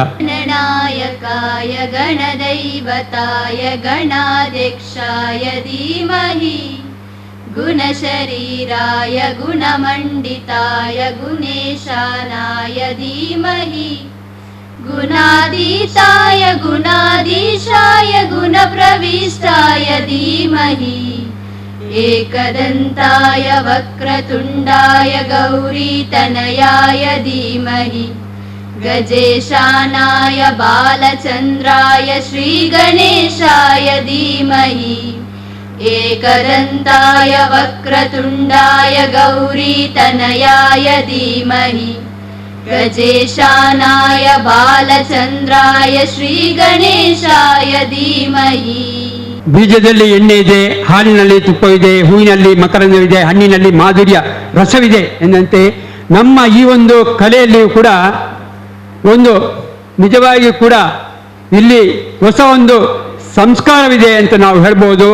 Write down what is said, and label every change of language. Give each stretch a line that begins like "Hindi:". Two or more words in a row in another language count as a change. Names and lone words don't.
Sanskrit: ಗಣನಾಯಕಾಯ ಗಣದೈವತಾಯ ಗಣಾಧ್ಯಕ್ಷಾಯ ಧೀಮಹಿ ಗುಣಶರೀರಾಯ ಗುಣಮಂಡಿತಾಯ ಗುಣೇಶಾನಾಯ ಧೀಮಹಿ ಗುಣಾಧೀತಾಯ ಗುಣಾಧೀಶಾಯ ಗುಣಪ್ರವಿಷ್ಟಾಯ ಧೀಮಹಿ एकदन्ताय वक्रतुण्डाय गौरीतनयाय धीमहि गजेशानाय बालचन्द्राय श्रीगणेशाय धीमहि एकदन्ताय वक्रतुण्डाय गौरीतनयाय धीमहि गजेशानाय बालचन्द्राय श्रीगणेशाय धीमहि.
Kannada: ಬೀಜದಲ್ಲಿ ಎಣ್ಣೆ ಇದೆ, ಹಾಲಿನಲ್ಲಿ ತುಪ್ಪವಿದೆ, ಹೂವಿನಲ್ಲಿ ಮಕರಂದವಿದೆ, ಹಣ್ಣಿನಲ್ಲಿ ಮಾಧುರ್ಯ ರಸವಿದೆ ಎಂದಂತೆ ನಮ್ಮ ಈ ಒಂದು ಕಲೆಯಲ್ಲಿಯೂ ಕೂಡ ಒಂದು ನಿಜವಾಗಿಯೂ ಕೂಡ ಇಲ್ಲಿ ಹೊಸ ಒಂದು ಸಂಸ್ಕಾರವಿದೆ ಅಂತ ನಾವು ಹೇಳ್ಬೋದು.